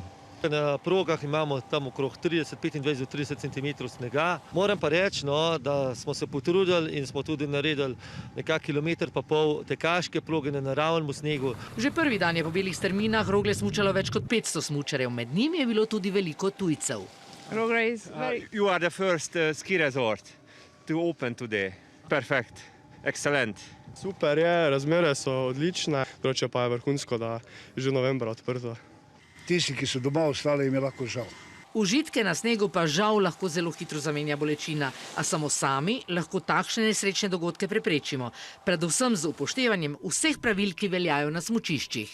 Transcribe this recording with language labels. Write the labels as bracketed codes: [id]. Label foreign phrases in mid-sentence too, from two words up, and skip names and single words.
[sl] Na progah imamo tam okrog 25–30 cm snega. Moram pa reči, da smo se potrudili in smo tudi naredili nekak kilometer pa pol tekaške proge na naravnem snegu. Že prvi dan je po belih strminah Rogle smučalo več kot 500 smučarjev, med njimi je bilo tudi veliko tujcev. [en] You are the first ski resort to open today. Perfect. Excellent. [sl] Super je, razmere so odlične, vroče pa je vrhunsko, da je že novembra odprto. Tisti, ki so doma ostali, jim je lahko žal. Užitke na snegu pa žal lahko zelo hitro zamenja bolečina, a samo sami lahko takšne nesrečne dogodke preprečimo, predvsem z upoštevanjem vseh pravil, ki veljajo na smučiščih.